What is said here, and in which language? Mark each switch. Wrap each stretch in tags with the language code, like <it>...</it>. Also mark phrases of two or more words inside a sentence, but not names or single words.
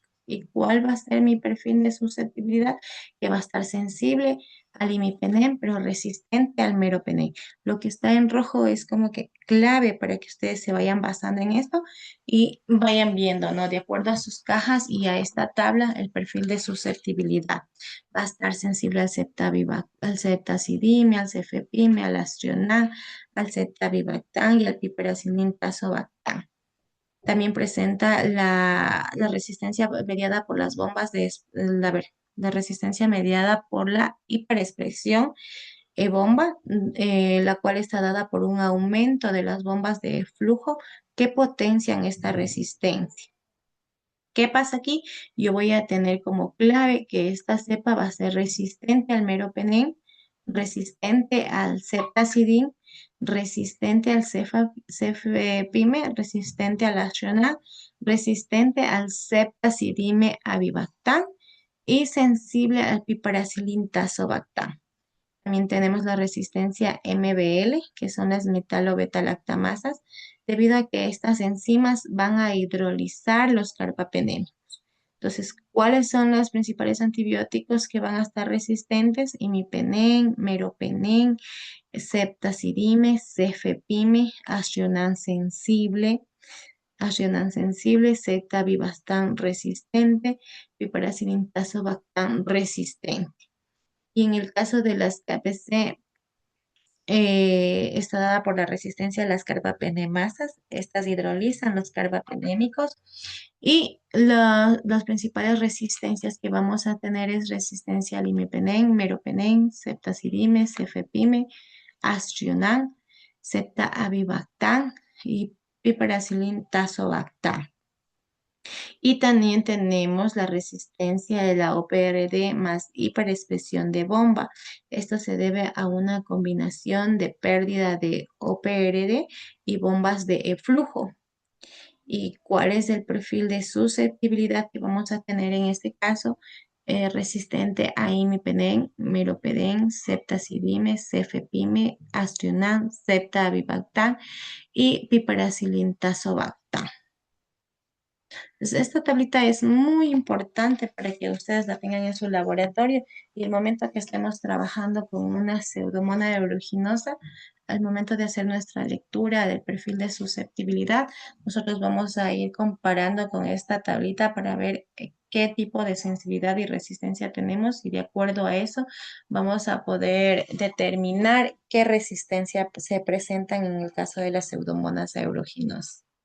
<es>¿Y cuál va a ser mi perfil de susceptibilidad? Que va a estar sensible al imipenem, pero resistente al meropenem. Lo que está en rojo es como que clave para que ustedes se vayan basando en esto y vayan viendo, ¿no? De acuerdo a sus cajas y a esta tabla, el perfil de susceptibilidad. Va a estar sensible al ceftazidime, al cefepime, al astrionam, al ceftavibactam y al piperacillin-tazobactam. También presenta la resistencia mediada por las bombas la resistencia mediada por la hiperexpresión bomba, la cual está dada por un aumento de las bombas de flujo que potencian esta resistencia. ¿Qué pasa aquí? Yo voy a tener como clave que esta cepa va a ser resistente al meropenem, resistente al ceftazidime, resistente al cefepime, resistente al astrionam, resistente al ceftazidime avibactam y sensible al piperacillin-tazobactam. También tenemos la resistencia MBL, que son las metalo-beta-lactamasas, debido a que estas enzimas van a hidrolizar los carbapenémicos. Entonces, ¿cuáles son los principales antibióticos que van a estar resistentes? Imipenem, meropenem, ceftazidime, cefepime, astrionam sensible, ceftavibactam resistente, piperacillin-tazobactam resistente. Y en el caso de las KPC, está dada por la resistencia a las carbapenemasas. Estas hidrolizan los carbapenémicos y las principales resistencias que vamos a tener es resistencia al imipenem, meropenem, ceftazidime, cefepime, astrionam, ceftavibactam y piperacillin-tazobactam. Y también tenemos la resistencia de la OPRD más hiperexpresión de bomba. Esto se debe a una combinación de pérdida de OPRD y bombas de flujo. ¿Y cuál es el perfil de susceptibilidad que vamos a tener en este caso? Resistente a imipenem, meropenem, ceftazidime, cefepime, astrionam, ceftavibactam y piperacillin-tazobactam. Entonces, esta tablita es muy importante para que ustedes la tengan en su laboratorio y el momento que estemos trabajando con una pseudomonas aeruginosa, al momento de hacer nuestra lectura del perfil de susceptibilidad, nosotros vamos a ir comparando con esta tablita para ver qué tipo de sensibilidad y resistencia tenemos y de acuerdo a eso vamos a poder determinar qué resistencia se presentan en el caso de las pseudomonas aeruginosas.</es>